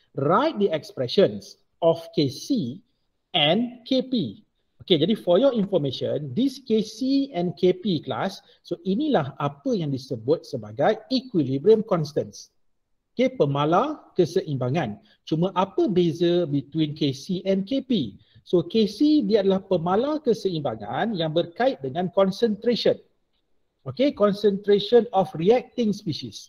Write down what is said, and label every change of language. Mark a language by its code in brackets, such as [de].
[en] Write the expressions of KC and KP. Okay, jadi for your information, this KC and KP class, so inilah apa yang disebut sebagai equilibrium constants. [ms] Okay, pemala keseimbangan. Cuma apa beza between KC and KP? So KC dia adalah pemala keseimbangan yang berkait dengan concentration. [en] Okay, concentration of reacting species.